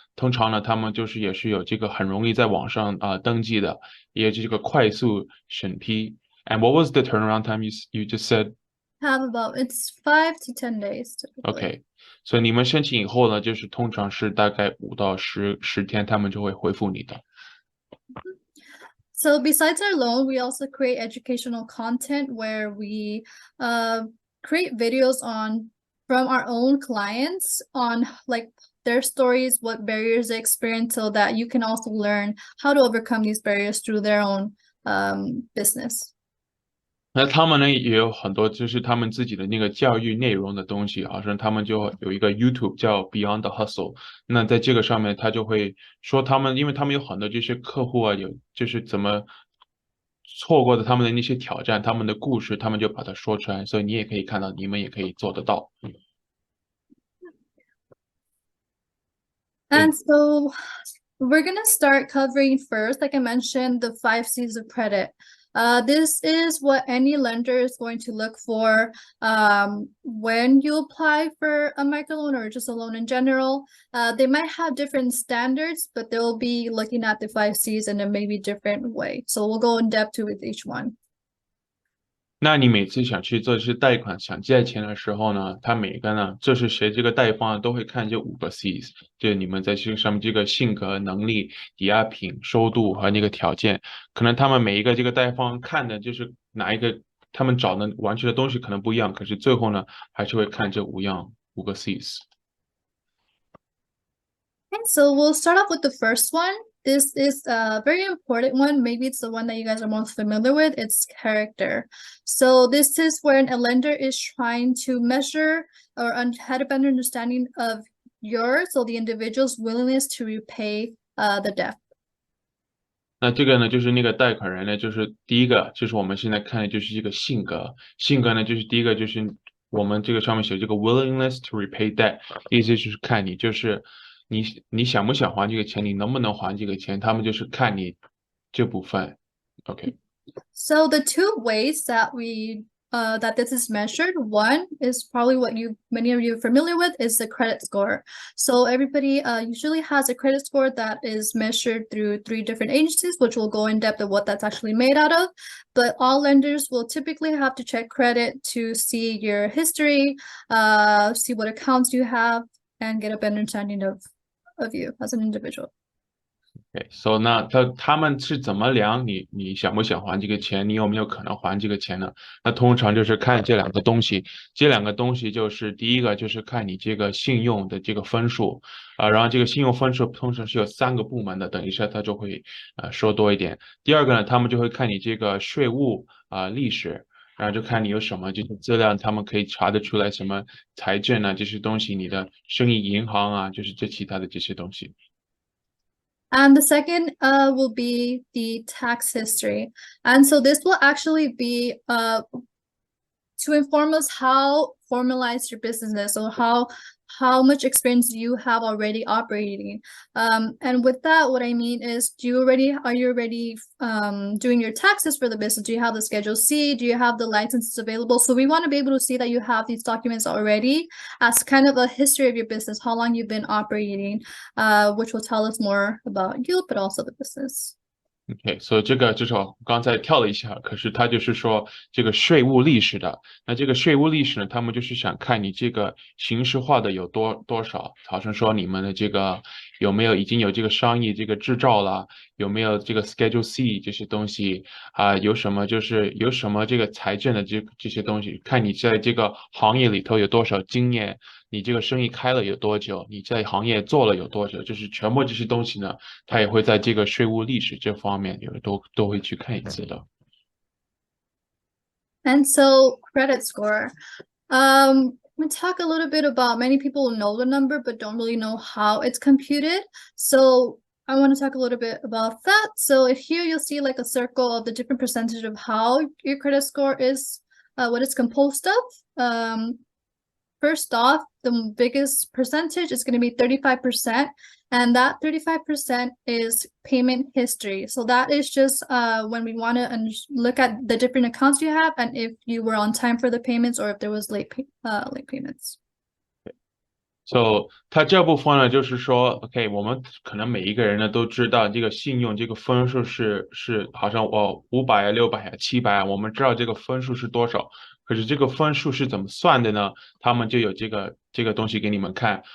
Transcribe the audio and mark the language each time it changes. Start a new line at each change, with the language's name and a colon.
Chinese: 通常呢，他们就是也是有这个很容易在网上登记的，也这个快速审批。
English: And what was the turnaround time you just said? It's 5 to 10 days.
Chinese: OK， 所以你们申请以后呢，就是通常是大概5到10天，他们就会回复你的。
English: So besides our loan, we also create educational content where we create videos from our own clients on like their stories, what barriers they experience, so that you can also learn how to overcome these barriers through their own business.
Chinese: 那他们呢也有很多就是他们自己的那个教育内容的东西，好像他们就有一个 YouTube 叫 Beyond the Hustle。那在这个上面，他就会说因为他们有很多这些客户有就是怎么错过的他们的那些挑战，他们的故事，他们就把它说出来，所以你也可以看到，你们也可以做得到。
English: And so we're gonna start covering first, like I mentioned, the 5 C's of credit. This is what any lender is going to look for when you apply for a microloan or just a loan in general. They might have different standards, but they'll be looking at the 5 C's in a maybe different way. So we'll go in depth with each one.
Chinese: 那你每次想去做这些贷款、想借钱的时候呢，他每个呢，这是谁这个贷方都会看这5个 C's， 就是你们在这个上面这个性格、能力、抵押品、收度和那个条件，可能他们每一个这个贷方看的就是哪一个，他们找的完成的东西可能不一样，可是最后呢，还是会看这5个 C's。
English: And so we'll start off with the first one. This is a very important one. Maybe it's the one that you guys are most familiar with. It's character. So this is when a lender is trying to measure or have a better understanding of so the individual's willingness to repay the debt.
Chinese: 那这个呢，就是那个贷款人呢，就是第一个，就是我们现在看的就是这个性格。性格呢，就是第一个就是我们这个上面写这个
English: willingness to repay debt，
Chinese: 意思就是看你就是你想不想还这个钱，你能不能还这个钱，他们就是看你这部分。
English: OK。 So the 2 ways that that this is measured, one is probably what many of you are familiar with, is the credit score. So everybody usually has a credit score that is measured through 3 different agencies, which will go in depth of what that's actually made out of. But all lenders will typically have to check credit to see your history, see what accounts you have, and get a better understanding of you as an individual. Okay, so
Chinese: 那他们是怎么量你想不想还这个钱，你有没有可能还这个钱呢？那通常就是看这2个东西，这2个东西就是第一个就是看你这个信用的这个分数然后这个信用分数通常是有3个部门的，等一下他就会说多一点。第二个呢，他们就会看你这个税务历史。然后就看你有什么这些资料，他们可以查得出来什么财政这些东西，你的生意银行就是其他的这些东西。
English: And the second will be the tax history. And so this will actually be to inform us how formalized your business is, or how much experience you have already operating. And with that, what I mean is, are you already doing your taxes for the business? Do you have the Schedule C? Do you have the licenses available? So we want to be able to see that you have these documents already as kind of a history of your business, how long you've been operating, which will tell us more about you, but also the business.
Chinese: OK， 所以这个就是我刚才跳了一下，可是他就是说这个税务历史的。那这个税务历史呢，他们就是想看你这个形式化的有多少，好像说你们的这个已经有这个商业这个执照了，有没有这个 Schedule C 这些东西有什么这个财政的这些东西，看你在这个行业里头有多少经验。你这个生意开了有多久？你在行业做了有多久？就是全部这些东西呢，他也会在这个税务历史这方面都会去看一次的。
English: And so credit score. I'm gonna talk a little bit about many people know the number but don't really know how it's computed. So I want to talk a little bit about that. So if here you'll see like a circle of the different percentage of how your credit score is, what it's composed of. First off, the biggest percentage is going to be 35%, and that 35% is payment history. So that is just when we want to look at the different accounts you have and if you were on time for the payments or if there was late payments.
Chinese: So 它这部分呢，就是说，OK，我们可能每一个人呢都知道这个信用这个分数是好像500啊、600啊、700啊，我们知道这个分数是多少。可是这个分数是怎么算的呢？他们就有这个东西给你们看。